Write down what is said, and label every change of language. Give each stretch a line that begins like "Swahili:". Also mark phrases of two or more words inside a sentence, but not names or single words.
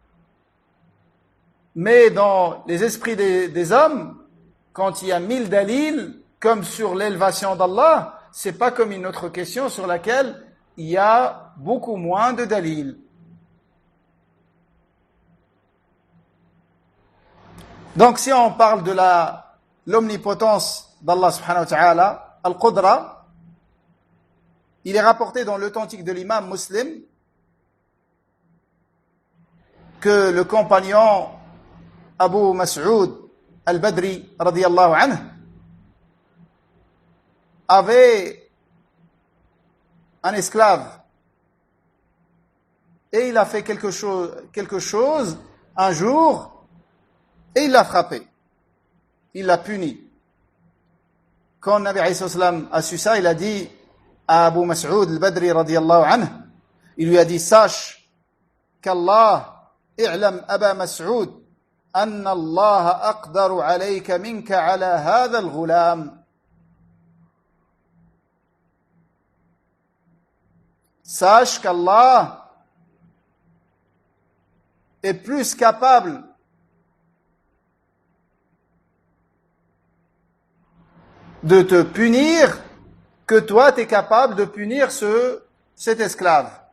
French: Mais dans les esprits des hommes, quand il y a 1000 dalils, comme sur l'élévation d'Allah, c'est pas comme une autre question sur laquelle il y a beaucoup moins de dalils. Donc si on parle de l'omnipotence d'Allah
Arabic: سبحانه وتعالى,
French: al-Qudra, il est rapporté dans l'authentique de l'imam Muslim que le compagnon Abu Mas'ud al-Badri
Arabic: رضي الله عنه
French: avait un esclave et il a fait quelque chose un jour et il l'a frappé, il l'a puni. Quand
Arabic: نبي عليه السلام
French: a su ça, il a dit à Abu Mas'ud al-Badri
Arabic: رضي الله عنه,
French: il lui a dit, sache qu'Allah,
Arabic: اعلم أبا مسعود أن الله أقدر عليك منك على هذا الغلام.
French: Sache qu'Allah est plus capable de te punir que toi, tu es capable de punir cet esclave.